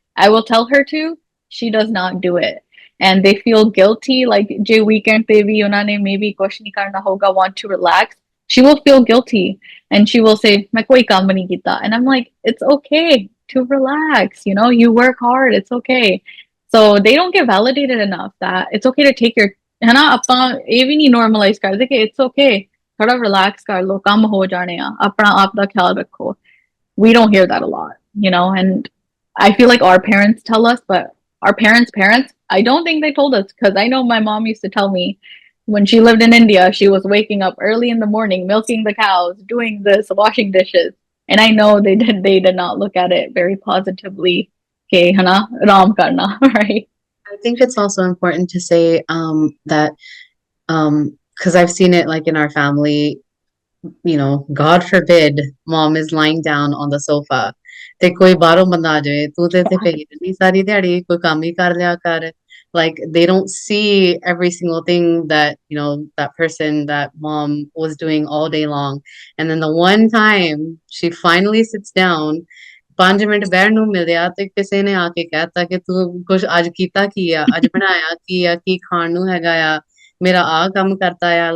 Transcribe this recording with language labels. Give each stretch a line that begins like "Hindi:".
English: I will tell her to, she does not do it. And they feel guilty, like
Hindi: je weekend pe bhi unhone maybe kuch nahi karna hoga,
English: want to relax. She will feel guilty and she will say,
Punjabi: "Main koi kaam nahi kita."
English: And I'm like, it's okay to relax, you work hard, it's okay. So they don't get validated enough that it's okay to take your,
Hindi: है ना,
Punjabi: ਆਪਾਂ ਇਹ ਵੀ ਨਹੀਂ normalize ਕਰਦੇ ਕਿ
English: it's okay,
Punjabi: ਥੋੜਾ relax ਕਰ ਲੋ, ਕੰਮ ਹੋ ਜਾਣੇ ਆ, ਆਪਣਾ ਆਪ ਦਾ ਖਿਆਲ ਰੱਖੋ.
English: We don't hear that a lot, and I feel like our parents tell us, but our parents, I don't think they told us, because I know my mom used to tell me when she lived in India, she was waking up early in the morning, milking the cows, doing this, washing dishes. And I know they did not look at it very positively. Okay,
Punjabi: hana, ram karna,
English: right? I think it's also important to say that because I've seen it like in our family, God forbid mom is lying down on the sofa
Punjabi: ਤੇ ਕੋਈ ਬਾਹਰੋਂ ਬੰਦਾ ਆ ਜਾਵੇ, ਤੂੰ ਤੇ ਇੱਥੇ ਪਈ ਰਹਿੰਦੀ ਸਾਰੀ ਦਿਹਾੜੀ, ਕੋਈ ਕੰਮ ਹੀ ਕਰ ਲਿਆ ਕਰ.
English: Like they don't see every single thing that that person, that mom was doing all day long, and then the one time she finally sits down,
Punjabi: 5 minute ਬਹਿਣ ਨੂੰ ਮਿਲਿਆ ਤੇ ਕਿਸੇ ਨੇ ਆ ਕੇ ਕਹਿਤਾ ਕਿ ਤੂੰ ਕੁਝ ਅੱਜ ਕੀਤਾ ਕੀ ਆ, ਅੱਜ ਬਣਾਇਆ ਕੀ ਆ, ਕੀ ਖਾਣ ਨੂੰ ਹੈਗਾ ਆ, ਮੇਰਾ ਆਹ ਕੰਮ ਕਰਤਾ ਆ.